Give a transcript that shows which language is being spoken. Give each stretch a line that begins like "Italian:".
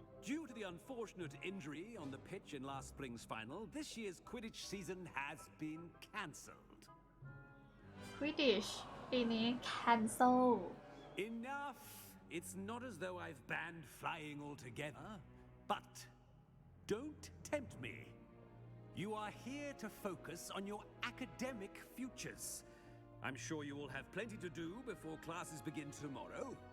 English: Due to the unfortunate injury on the pitch in last spring's final, this year's Quidditch season has been cancelled.
Thai: Quidditch ปีนี้ cancel
English: Enough! It's not as though I've banned flying altogether, but don't tempt me. You are here to focus on your academic futures. I'm sure you will have plenty to do before classes begin tomorrow.